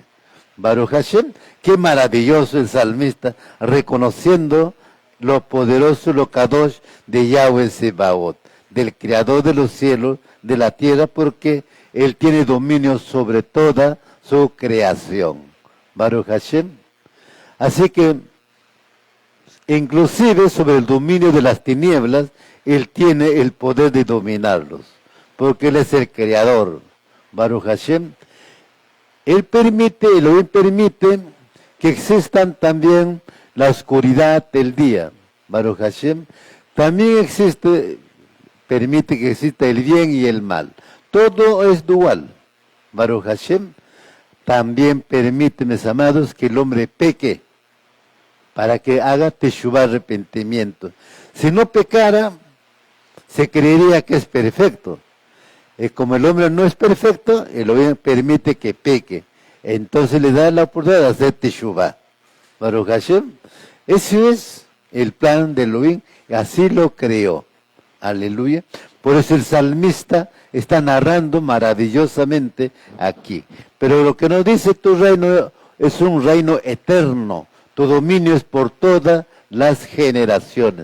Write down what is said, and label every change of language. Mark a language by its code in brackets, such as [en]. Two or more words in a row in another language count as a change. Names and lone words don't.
[he] ברוך השם, [es] qué maravilloso el salmista, reconociendo lo poderoso, lo Kadosh de Yahweh Sebaot, del Creador de los cielos, de la tierra, porque él tiene dominio sobre toda su creación. [he] ברוך השם. [es] Así que, inclusive sobre el dominio de las tinieblas, él tiene el poder de dominarlos, porque él es el creador. [he] ברוך השם. [es] Elohim permite que existan también la oscuridad del día. [he] ברוך השם. [es] También permite que exista el bien y el mal. Todo es dual. [he] ברוך השם. [es] También permite, mis amados, que el hombre peque, para que haga teshuvah, arrepentimiento. Si no pecara, se creería que es perfecto. Y como el hombre no es perfecto, Elohim permite que peque. Entonces le da la oportunidad de hacer teshuvah. [he] ברוך השם. [es] Ese es el plan de Elohim, y así lo creó. Aleluya. Por eso el salmista está narrando maravillosamente aquí. Pero lo que nos dice, tu reino es un reino eterno. Tu dominio es por todas las generaciones.